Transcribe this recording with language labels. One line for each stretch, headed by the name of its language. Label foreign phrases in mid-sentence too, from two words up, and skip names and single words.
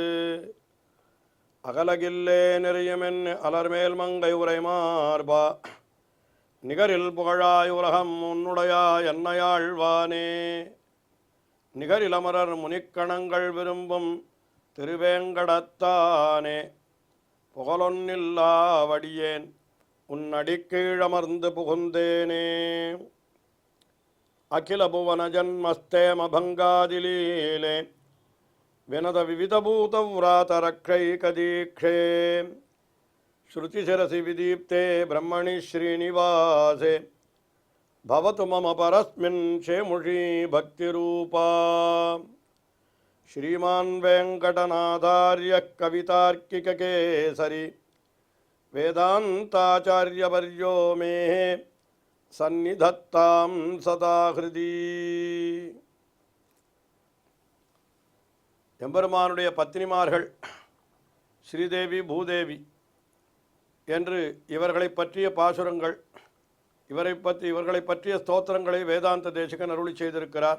Tamil: அகலகில்லே நெறியுமென் அலர்மேல் மங்கை உரை மார்பா நிகரில் புகழாய் உலகம் உன்னுடையா என்னையாழ்வானே நிகரிலமரர் முனிக்கணங்கள் விரும்பும் திருவேங்கடத்தானே புகழொன்னில்லாவடியேன் உன் அடிக்கீழமர்ந்து புகுந்தேனே
Sanskrit: அகில புவன ஜன்மஸ்தேம பங்காதிலீலே வினத விவிதபூத விராதரக்ஷைகதீக்ஷே ஸ்ருதிசிரசி விதீப்தே பிரம்மணி ஸ்ரீனிவாசே भवतु मम परस्मिन् क्षेमुषी भक्तिरूपा श्रीमान् वेङ्कटनाथार्यः कवितार्किककेसरी वेदान्ताचार्यवर्यो मे सन्निधत्तां सदा हृदि
Tamil: எம்பெருமானுடைய பத்னிமார்கள் ஸ்ரீதேவி பூதேவி என்று இவர்களை பற்றிய பாசுரங்கள் இவர்களை பற்றிய ஸ்தோத்திரங்களை வேதாந்த தேசிகன் அருளி செய்திருக்கிறார்.